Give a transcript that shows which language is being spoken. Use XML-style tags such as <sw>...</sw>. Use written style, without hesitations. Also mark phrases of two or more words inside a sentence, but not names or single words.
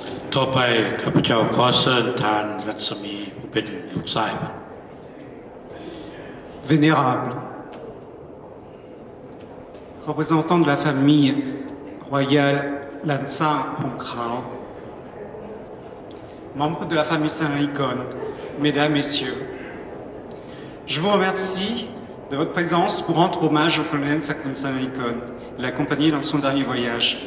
<th>ต่อไปข้าพเจ้าขอเชิญทานรัศมีผู้เป็นลูกชาย</th> <fr>Vénérable, représentant de la famille royale Lansan Hongkrao, membre de la famille Saint-Icon, mesdames, messieurs, je vous remercie de votre présence pour rendre hommage au colonel Sakun Saint-Icon et l'accompagner dans son dernier voyage.</fr>